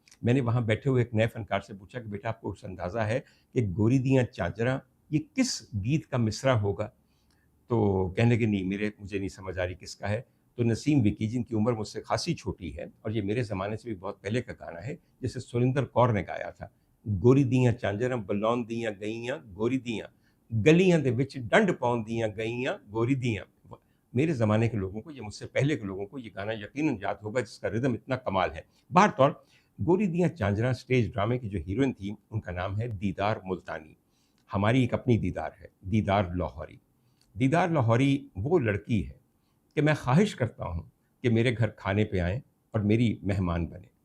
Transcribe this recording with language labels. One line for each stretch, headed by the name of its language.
Urdu: میں نے وہاں بیٹھے ہوئے ایک نئے فنکار سے پوچھا کہ بیٹا آپ کو اس اندازہ ہے کہ گوری دیاں چانجرا یہ کس گیت کا مصرع ہوگا؟ تو کہنے لگے نہیں مجھے نہیں سمجھ آ رہی کس کا ہے. تو نسیم وکی جن کی عمر مجھ سے خاصی چھوٹی ہے اور یہ میرے زمانے سے بھی بہت پہلے کا گانا ہے، جسے سریندر کور نے گایا تھا.
Punjabi: گوری دیاں چانجرا بلون دیاں گئیاں گوری دیاں گلیاں دے وچ ڈنڈ پاؤن دیاں گئیاں گوری دیاں.
Urdu: میرے زمانے کے لوگوں کو، یہ مجھ سے پہلے کے لوگوں کو یہ گانا یقیناً یاد ہوگا جس کا ردم اتنا کمال ہے. بہر طور گوری دیاں چانجرا سٹیج ڈرامے کی جو ہیروئن تھی ان کا نام ہے دیدار ملتانی. ہماری ایک اپنی دیدار ہے، دیدار لاہوری. دیدار لاہوری وہ لڑکی ہے کہ میں خواہش کرتا ہوں کہ میرے گھر کھانے پہ آئیں اور میری مہمان بنے.